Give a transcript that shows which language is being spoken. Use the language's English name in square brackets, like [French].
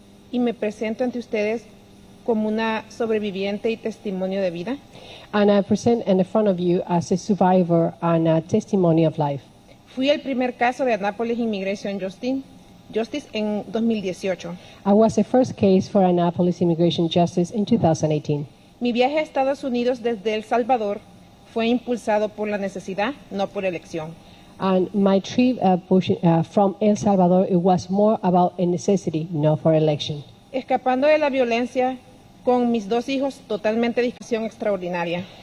[Spanish] Y me presento ante ustedes como una sobreviviente y testimonio de vida. [English] And I present in front of you as a survivor and a testimony of life. [Spanish] Fui el primer caso de Annapolis Immigration Justice en 2018. [English] I was the first case for Annapolis Immigration Justice in 2018. [Spanish] Mi viaje a Estados Unidos desde El Salvador fue impulsado por la necesidad, no por elección. [English] And my trip from El Salvador, it was more about a necessity, not for election. [Spanish] Escapando de la violencia con mis dos hijos totalmente de discreción extraordinaria.